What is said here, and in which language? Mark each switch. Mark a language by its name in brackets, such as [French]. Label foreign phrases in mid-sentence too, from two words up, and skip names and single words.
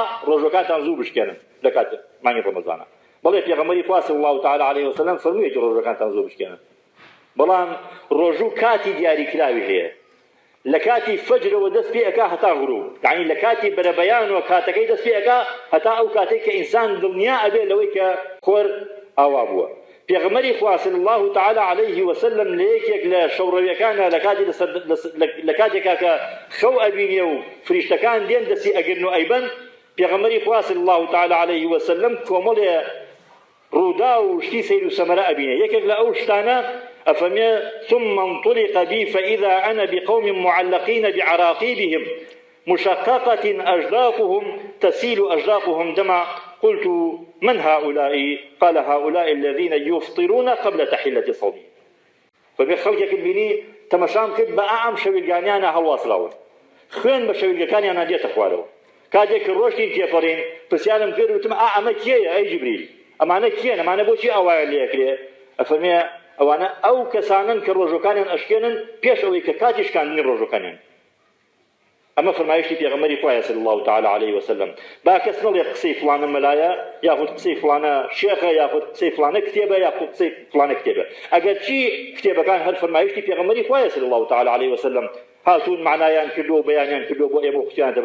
[Central Kurdish] ڕۆژەکانتان زوو بشکێنن لە کات مانگی ڕەمەزانە بەڵێ پێغەمبەری خوا [Arabic] صلی الله تعالی علیه وسلم [Central Kurdish] فەرموویەتی ڕۆژەکانتان زوو بشکێنن بەڵام ڕۆژوو کاتی دیاریکراوی هەیە لە کاتی فەجرەوە دەست پێ ئەکا هەتا غروب یعنی لە کاتی بەرەبەیانەوە کاتەکەی دەست پێ ئەکا هەتا ئەو کاتێک کە ئینسان دڵنیا ئەبێ لەوەی کە خۆر ئاوا بووە پێغەمبەری خوا [Arabic] صلی الله تعالی علیه وسلم [Central Kurdish] لە یەکێک لە شەوڕەویەکانە لە کاتێکا کە خەو ئەبینێ و فریشتەکان دێن دەستی ئەگرن و ئەیبەن پێغەمبەری خوا [Arabic] صلی الله تعالی علیه وسلم [Central Kurdish] کۆمەڵێ ڕوودا و شتی سەیر و سەمەرە ئەبینێ یەکێک لە ئەو شتانە [Arabic] أفمي ثم انطلق بي فإذا أنا بقوم معلقين بعراقيبهم مشققة أجداقهم تسيل أجداقهم دما قلت من هؤلاء قال هؤلاء الذين يفطرون قبل تحلة صومهم فبخلقك البني [Central Kurdish] تەمەشام کرد بە ئەم شەویلگانیانە هەڵواسراون خوێن بە شەویلگەکانیان دێتە خوارەوە کاتێک کە ڕۆشتین تێپەڕین پرسیارم کرد وتم ئەمە کێیە ئەی جبریل ئەمانە کێن ئەمانە بۆچی ئەوایە لێکرێ ئەفەرمێ ئەوانە ئەو کەسانن کە ڕۆژەکانیان ئەشکێنن پێش ئەوەی کە کاتی شکاندنی ڕۆژەکانیان ئەمە فەرمایشتی پێغەمبەری خوایە [Arabic] صلی الله تعالی عليه وسلم [Central Kurdish] با کەس نەڵێ قسەی فڵانە مەلایە یاخود قسەی فڵانە شێخە یاخود قسەی فڵانە کتێبە یاخود قسەی فڵانە کتێبە ئەگەر چی کتێبەکان هەر فەرمایشتی پێغەمبەری خوایە [Arabic] صلی الله تعالی عليه وسلم [Central Kurdish] هاتوون معنایان کردو بەیانیان کردو بۆ ئێمە قوتیانە